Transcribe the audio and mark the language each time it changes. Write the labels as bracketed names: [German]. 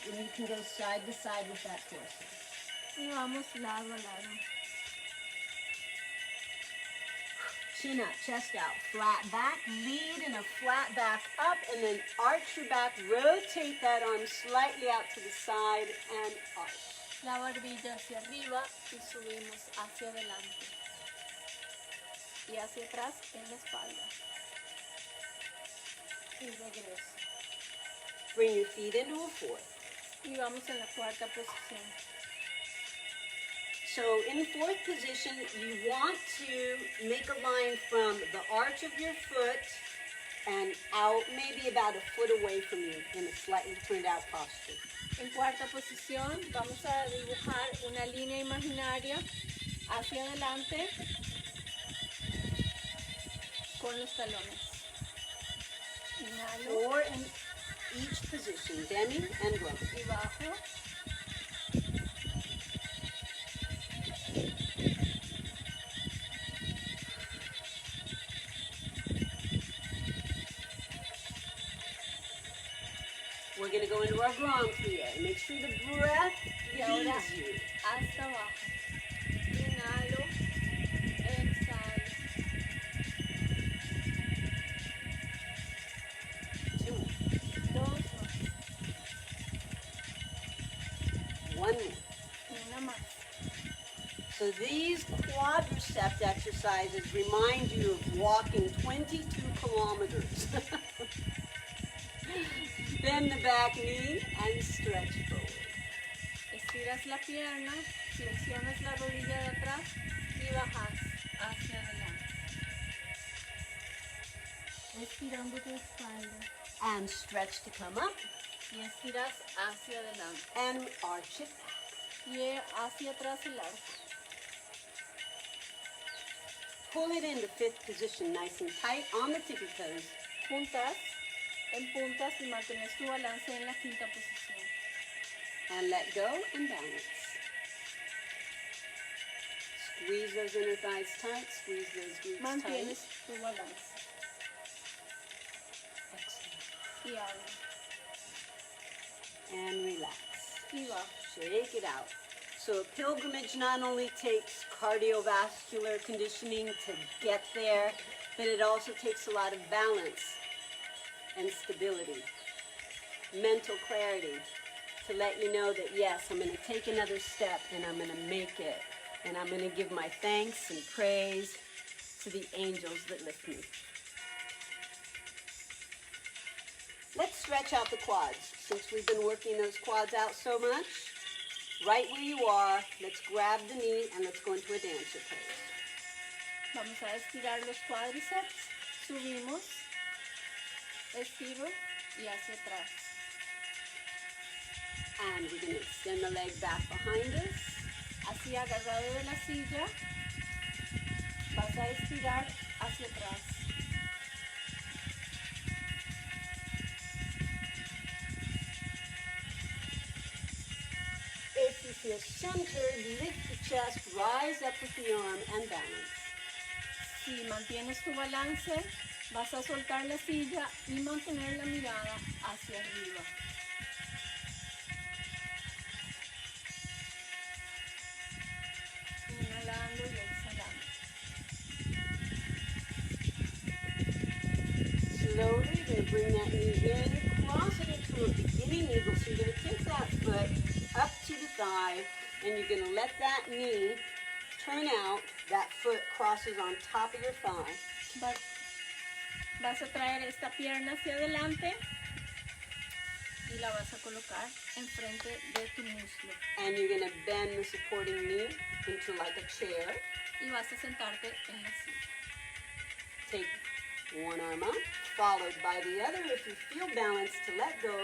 [English] And you can go side to side with that torso. [Spanish] Y vamos lado a lado. [English] Chin up, chest out, flat back, lead in a flat back up, and then arch your back, rotate that arm slightly out to the side, and arch. [Spanish] La barbilla hacia arriba y subimos hacia adelante. Y hacia atrás en la espalda. Y regreso. [English] Bring your feet into a fourth. [Spanish] Y vamos en la cuarta posición. [English] So in the fourth position, you want to make a line from the arch of your foot and out maybe about a foot away from you in a slightly turned out posture. [Spanish] En cuarta posición vamos a dibujar una línea imaginaria hacia adelante con los talones. Inhalo. [English] Four in each position, demi and row. [Spanish] Y bajo. [English] We're going to go into our Grand Plie. Make sure the breath [Spanish] Y ahora [English] leads you. [Spanish] hasta abajo. Inhalo. Exhalo. 2, 2 más. [English] 1 more. [Spanish] Una más. [English] So these quadricep exercises remind you of walking 22 kilometers. Bend the back knee and stretch forward. [Spanish] Estiras la pierna, flexionas la rodilla de atrás y bajas hacia adelante. Estirando tu espalda [English] And stretch to come up [Spanish] y estiras hacia adelante. [English] and arch it back. [Spanish] Y hacia atrás el arco. [English] Pull it into fifth position nice and tight on the tippy toes. [Spanish] Juntas, en puntas y mantienes tu balance en la quinta posición. [English] And let go and balance. Squeeze those inner thighs tight. Squeeze those glutes tight. [Spanish] Mantienes tu balance. [English] Exhale. [Spanish] Y abre. [English] And relax. [Spanish] Y bajo. [English] Shake it out. So a pilgrimage not only takes cardiovascular conditioning to get there, but it also takes a lot of balance and stability, mental clarity, to let you know that yes, I'm going to take another step and I'm going to make it. And I'm going to give my thanks and praise to the angels that lift me. Let's stretch out the quads. Since we've been working those quads out so much, right where you are, let's grab the knee and let's go into a dancer pose. [Spanish] Vamos a estirar los cuádriceps. Subimos. Estiro y hacia atrás. [English] And we're going to extend the leg back behind us. [Spanish] Así agarrado de la silla, vas a estirar hacia atrás. [English] If you feel centered, lift the chest, rise up with the arm and balance. [Spanish] Si mantienes tu balance, vas a soltar la silla y mantener la mirada hacia arriba. Inhalando y exhalando. [English] Slowly, you're going to bring that knee in, cross it into a beginning eagle. So you're going to take that foot up to the thigh, and you're going to let that knee turn out. That foot crosses on top of your thigh. [Spanish] Vas a traer esta pierna hacia adelante y la vas a colocar enfrente de tu muslo. [English] And you're going to bend the supporting knee into like a chair. [Spanish] Y vas a sentarte en la silla. [English] Take one arm up, followed by the other. If you feel balanced, to let go.